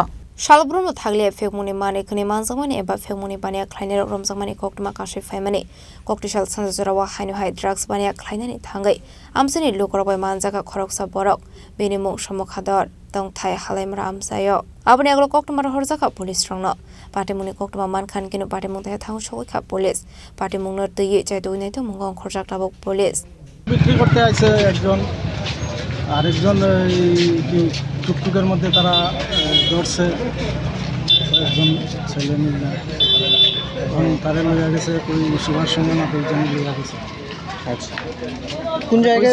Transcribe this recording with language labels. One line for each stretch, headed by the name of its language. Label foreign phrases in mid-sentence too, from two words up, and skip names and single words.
Kok Borok: Shalbruno thagle fekmuni mane khni manjamani eba fekmuni bania khlainai romjamani koktuma kashi faimani koktishal sanjarawa hainu hai drugs bania khlainani thangai amsani lukurok manjaga khoroksa borok binimung sumokhador tongthai halaimura amsayo aboni aglo koktuma horjaka police rongno patimuni koktuma mankhan kinu patimung ta thang sokha police patimung no tei chaito nai to mungong khorjak tabok police
Bangla: বিক্রি করতে আছে একজন আরেকজন টুকটুকের মধ্যে তারা ধরছে একজন ছেলে মিলে এবং তারে লইয়া গেছে ওই সুভাষ সঙ্গে না কয়েকজন লইয়া গেছে। আচ্ছা, কোন জায়গায়